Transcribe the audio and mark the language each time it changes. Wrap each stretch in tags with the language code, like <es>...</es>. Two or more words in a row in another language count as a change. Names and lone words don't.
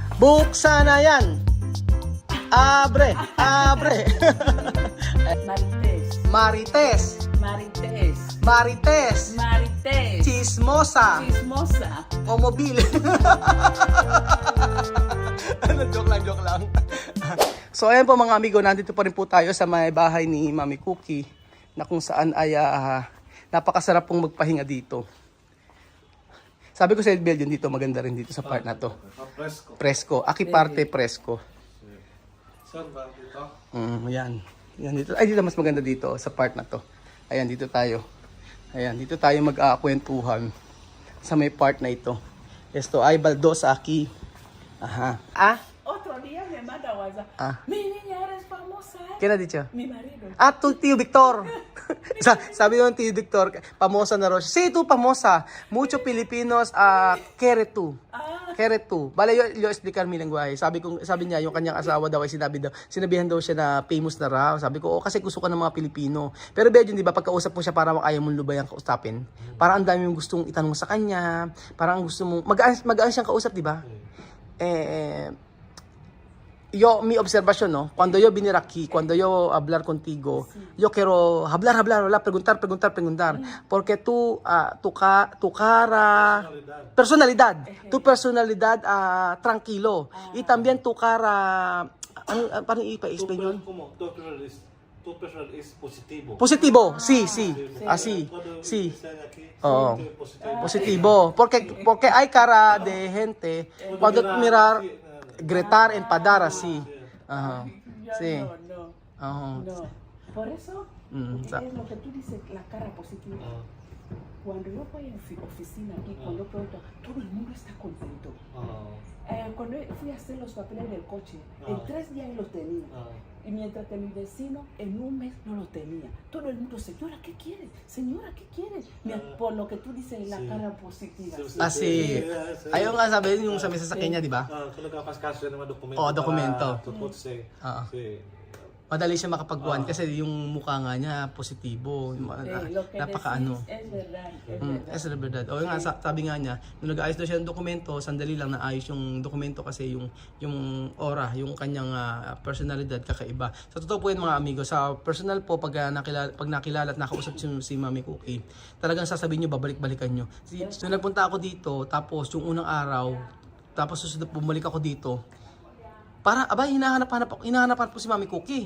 <tl>Buksan na yan.</tl> <es>Abre, abre.</es> <tl>Marites. Marites. Marites. Marites. Marites. Chismosa. Chismosa. O mobile. Ano, joke lang. So ayan po mga amigo, nandito pa rin po tayo sa may bahay ni Mami Cookie na kung saan ay napakasarap pong magpahinga dito. Sabi ko sa Belgium dito, maganda rin dito sa part na to. Presko. Presko.</tl> <es>Aki parte</es> <tl>presko. Saan ba dito? Yan. Yan dito. Ay, dito mas maganda dito sa part na to. Ayan, dito tayo. Ayan, dito tayo mag-kwentuhan sa may part na ito.</tl> <es>Esto ay baldosa aquí. Aha. Ah? Otro día me manda WhatsApp. Mi niña eres famosa. ¿Qué na dicho? Mi marido. Ah, tu tío Victor.</es> <tl>Sabi ng tío Victor, pamosa na raw siya.</tl> <es>Sí, tú pamosa. Mucho Filipinos quiere tú. Quiere tú. Bale, yo explicar mi lengguahe.</es> <tl>Sabi niya, yung kanyang asawa daw ay sinabihan daw siya na famous na raw. Sabi ko, kasi gusto ka ng mga Pilipino. Pero Belgium, di ba, pagkausap mo siya, parang ayaw mong lubayang kausapin. Parang ang dami mong gustong itanong sa kanya. Parang gusto mong, magaan siyang kausap, di ba?</tl> <es>Mi observación, ¿no? Cuando yo vine aquí, cuando yo hablar contigo, yo quiero hablar, preguntar. Porque tu cara, personalidad, tu personalidad tranquilo. Y también tu cara,</es> <tl>paano i-explain yun?</tl> <es>Tu personal is positivo. Positivo, sí. Así, sí. Oo. Positivo. Porque hay cara de gente, cuando mirar, gritar, enfadar, así. Ajá. Sí. No. Ajá. No. Por eso, es lo que tú dices, la cara positiva. Cuando yo voy a oficina aquí, cuando pregunto, todo el mundo está contento. Cuando fui a hacer los papeles del coche, en 3 días los tenía. Y mientras que mi vecino en 1 mes no lo tenía. Todo el mundo, señora, ¿qué quieres? Señora, ¿qué quieres? Por lo que tú dices, la cara positiva. Asi.</es> <tl>Ayaw nga sabi yung sa may sasakyan niya, di ba? Kung nagkakaskaso yan naman dokumento. Oo, dokumento. Tupot say. Madali siya makapagkuhan kasi yung mukha nga niya positibo. Napakaano.</tl> <es>Es verdad. Es verdad.</es> <tl>O nga, sabi nga niya, nung nag-ayos daw siya ng dokumento, sandali lang naayos yung dokumento kasi yung aura, yung kanyang personalidad kakaiba. Sa totoo po yun mga amigo, sa personal po pag nakilala at nakausap si Mami Cookie, talagang sasabihin nyo, babalik-balikan nyo. Nung nagpunta ako dito, tapos yung unang araw, tapos susunod bumalik ako dito, para, hinahanap po si Mami Cookie.</tl>